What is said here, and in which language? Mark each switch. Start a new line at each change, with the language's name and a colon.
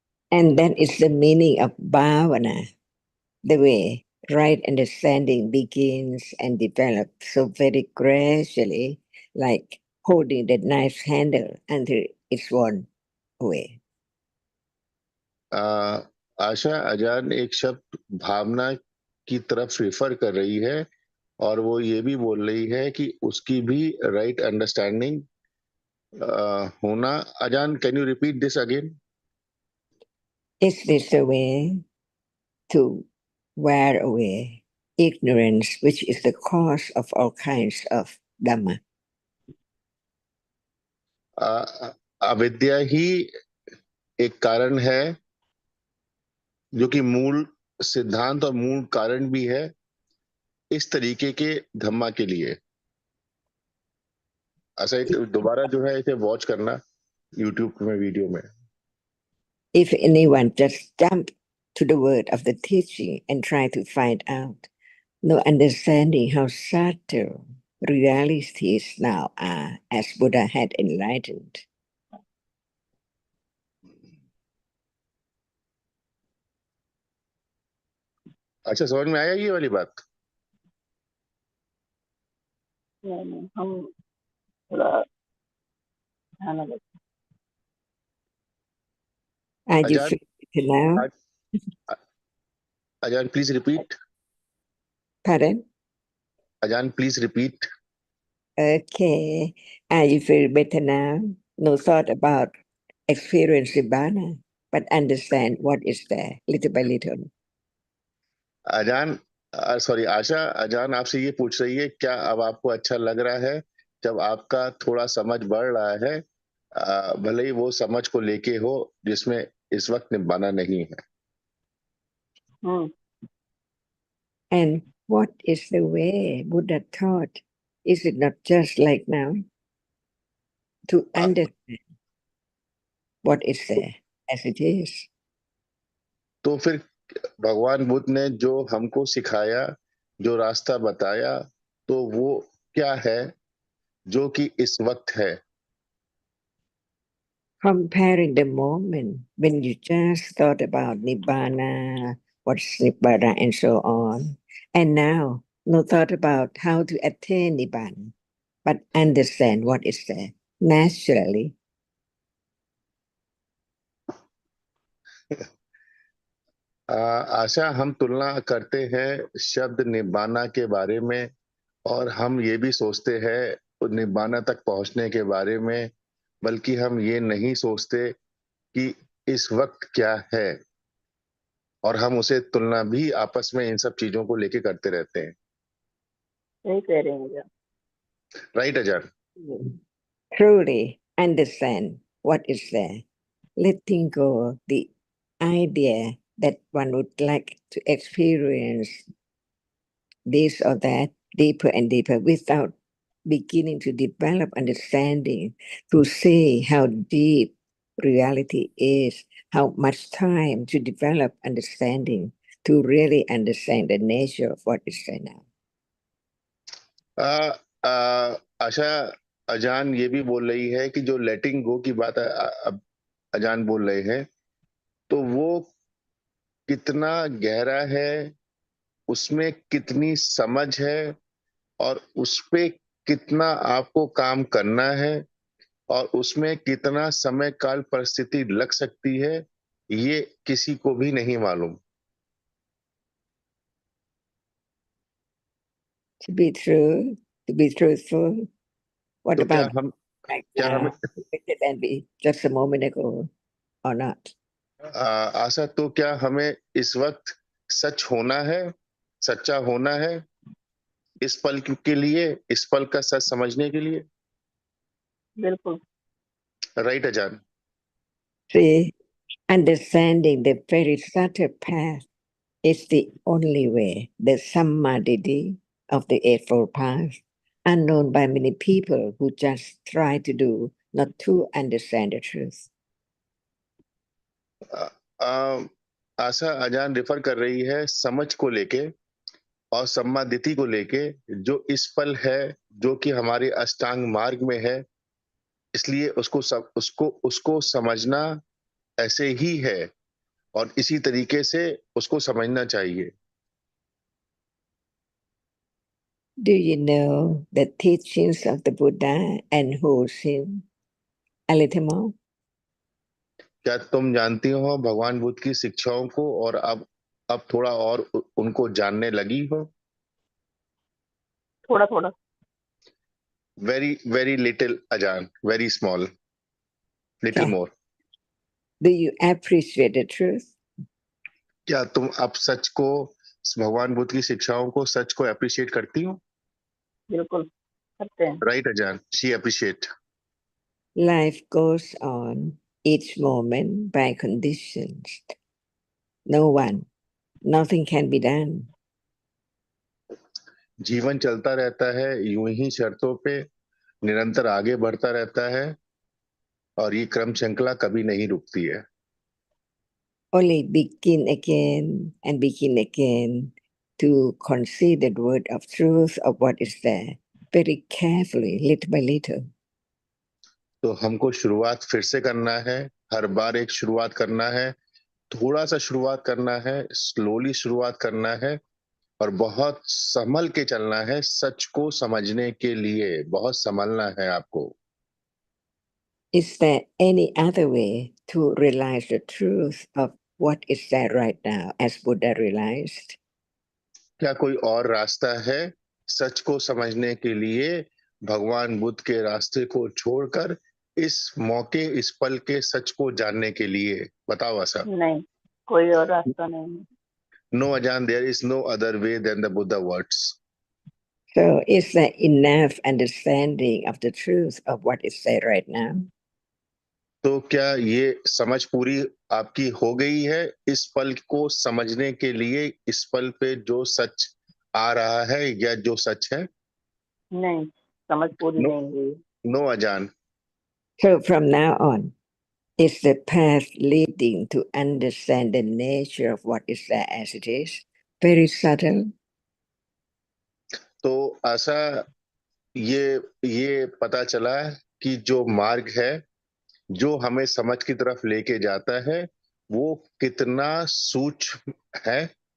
English: And that is the meaning of bhavana, the way right understanding begins and develops so very gradually, like holding the knife handle until it's worn away.
Hindi: आशा अजान एक शब्द भावना की तरफ refer कर रही है और वो ये भी बोल रही है कि उसकी भी
English: right understanding
Hindi: होना.
English: Ajahn, can you repeat this again? Is this a way to wear away ignorance, which is the cause of all kinds of Dhamma?
Hindi: अविद्या ही एक कारण है जो कि मूल सिद्धांत और मूल कारण भी है इस तरीके के धम्मा के लिए. ऐसा दोबारा जो है इसे वॉच करना यूट्यूब में वीडियो में.
English: If anyone just jump to the word of the teaching and try to find out, no understanding how subtle realities now are, as Buddha had enlightened.
Hindi: अच्छा, समझ में आया ये वाली बात? नहीं, हम थोड़ा ध्यान लगा.
English: And you Ajahn, feel it now? Ajahn please repeat. Pardon? Ajahn please repeat. Okay. And you feel better now? No thought about experiencing Nibbana, but understand what is there little by little.
Hindi: अजान, सॉरी आशा, अजान आपसे ये पूछ रही है क्या अब आपको अच्छा लग रहा है जब आपका थोड़ा समझ बढ़ रहा है, भले ही वो समझ को लेके हो जिसमें इस वक्त निब्बाना नहीं है.
English: And what is the way Buddha taught? Is it not just like now? To understand what is there as it is.
Hindi: तो फिर भगवान बुद्ध ने जो हमको सिखाया, जो रास्ता बताया, तो वो क्या है जो कि इस वक्त है?
English: Comparing the moment when you just thought about Nibbana, what's Nibbana, and so on, and now no thought about how to attain Nibbana, but understand what is there naturally.
Hindi: आशा, हम तुलना करते हैं शब्द निब्बाना के बारे में और हम ये भी सोचते हैं निब्बाना तक पहुंचने के बारे में, बल्कि हम ये नहीं सोचते कि इस वक्त क्या है, और हम उसे तुलना भी आपस में इन सब चीजों को लेके करते रहते हैं. सही कह रहे हैं भैया.
English: Right Ajay? Truly understand what is there, letting go the idea that one would like to experience this or that deeper and deeper without beginning to develop understanding, to see how deep reality is, how much time to develop understanding, to really understand the nature of what is there now.
Hindi: आशा, अजान ये भी बोल रही है कि जो
English: letting go
Hindi: की बात अजान बोल रहे हैं, तो वो कितना गहरा है, उसमें कितनी समझ है और उस पे कितना आपको काम करना है और उसमें कितना समय काल परिस्थिति लग सकती है, ये किसी को भी नहीं मालूम.
English: To be true, to be truthful, what
Hindi: तो
English: about right
Hindi: क्या हमें
English: now? Better than be just a moment ago or not?
Hindi: आशा, तो क्या हमें इस वक्त सच होना है, सच्चा होना है इस पल के लिए, इस पल का सच समझने के लिए? बिल्कुल.
English: Right Ajahn? See, understanding the very subtle path is the only way, the samadhi of the Eightfold Path, unknown by many people who just try to do, not to understand the truth.
Hindi: आशा, अजान refer कर रही है समझ को लेके और सम्मादिति को लेके, जो इस पल है, जो कि हमारे अष्टांग मार्ग में है, इसलिए उसको समझना ऐसे ही है और इसी तरीके से उसको समझना चाहिए.
English: Do you know the teachings of the Buddha and who's him a little more?
Hindi: क्या तुम जानती हो भगवान बुद्ध की शिक्षाओं को और अब थोड़ा और उनको जानने लगी हो? थोड़ा थोड़ा।
English: Very very little Ajahn, very small, little Okay. More. Do you appreciate the truth?
Hindi: क्या तुम अब सच को, भगवान बुद्ध की शिक्षाओं को, सच को अप्रिशिएट करती हो? बिल्कुल करते हैं।
English: Right Ajahn, she appreciate. Life goes on each moment by conditions. No one, nothing can be done.
Hindi: जीवन चलता रहता है यूं ही शर्तों पे, निरंतर आगे बढ़ता रहता है और ये क्रम श्रृंखला कभी नहीं रुकती है।
English: Only begin again and begin again to consider the word of truth of what is there very carefully, little by little.
Hindi: तो हमको शुरुआत फिर से करना है, हर बार एक शुरुआत करना है, थोड़ा सा शुरुआत करना है, स्लोली शुरुआत करना है और बहुत संभल के चलना है। सच को समझने के लिए बहुत संभलना है आपको।
English: Is there any other way to realize the truth of what is there right now as Buddha realized?
Hindi: क्या कोई और रास्ता है सच को समझने के लिए, भगवान बुद्ध के रास्ते को छोड़कर इस मौके, इस पल के सच को जानने के लिए? बताओ ऐसा। नहीं, कोई और रास्ता नहीं है।
English: No Ajahn, there is no other way then the Buddha words. So is there enough understanding of the truth of what is there right now?
Hindi: तो क्या ये समझ पूरी आपकी हो गई है इस पल को समझने के लिए, इस पल पे जो सच आ रहा है या जो सच है? नहीं, समझ पूरी
English: no,
Hindi: नहीं हुई।
English: No Ajahn. So from now on, is the path leading to understand the nature of what is there as it is very subtle?
Hindi: तो ऐसा ये पता चला कि जो मार्ग है जो हमें समझ की तरफ लेके जाता है वो कितना सूक्ष्म है।